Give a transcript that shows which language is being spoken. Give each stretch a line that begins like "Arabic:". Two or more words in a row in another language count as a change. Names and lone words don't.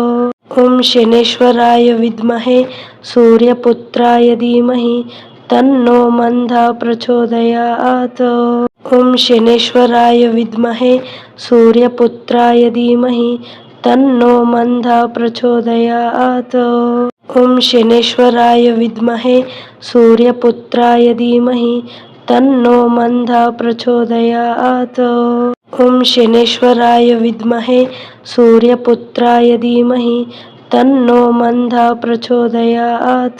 Sanskrit: ॐ शनेश्वराय विद्महे सूर्यपुत्राय धीमहि तन्नो मन्दः प्रचोदयात्। ॐ शनेश्वराय विद्महे सूर्यपुत्राय धीमहि तन्नो मन्दः प्रचोदयात्। ఓం శనేశ్వరాయ విద్మహే సూర్యపుత్రాయ ధీమహి తన్నో మంద ప్రచోదయాత్. ఓం శనేశ్వరాయ విద్మహే సూర్యపుత్రాయ ధీమహి తన్నో మంద ప్రచోదయాత్.